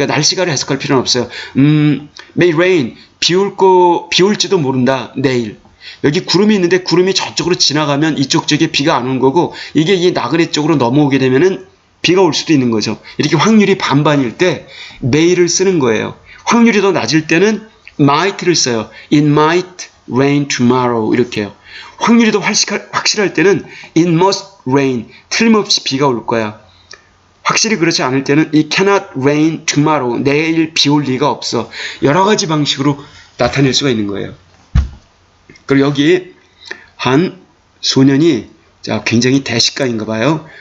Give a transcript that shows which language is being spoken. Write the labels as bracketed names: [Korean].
[Korean] 그러니까 날씨가를 해석할 필요는 없어요. [English] may rain, [Korean] 비 올지도 모른다. 내일. 여기 구름이 있는데 구름이 저쪽으로 지나가면 이쪽 쪽에 비가 안 오는 거고, 이게 이 나그네 쪽으로 넘어오게 되면은 비가 올 수도 있는 거죠. 이렇게 확률이 반반일 때 may를 쓰는 거예요. 확률이 더 낮을 때는 might를 써요. [English] It might rain tomorrow [Korean] 이렇게요. 확률이 더 확실할 때는 [English] it must rain, [Korean] 틀림없이 비가 올 거야. 확실히 그렇지 않을 때는 [English] it cannot rain tomorrow, [Korean] 내일 비 올 리가 없어. 여러 가지 방식으로 나타낼 수가 있는 거예요. 그리고 여기 한 소년이 굉장히 대식가인가 봐요.